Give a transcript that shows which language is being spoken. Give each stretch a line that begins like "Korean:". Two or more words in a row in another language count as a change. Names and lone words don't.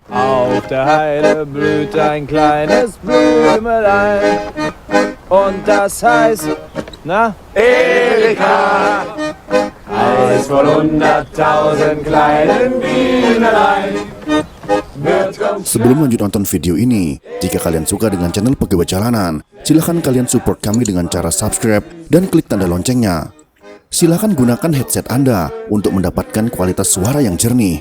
German: Auf der Heide blüht ein kleines Blümelein und das heißt, Erika, Eis voll 100.000 kleinen Bienelein.
Indonesian: Sebelum lanjut nonton video ini, jika kalian suka dengan channel Pegawai Jalanan, silahkan kalian support kami dengan cara subscribe dan klik tanda loncengnya. Silahkan gunakan headset Anda untuk mendapatkan kualitas suara yang jernih.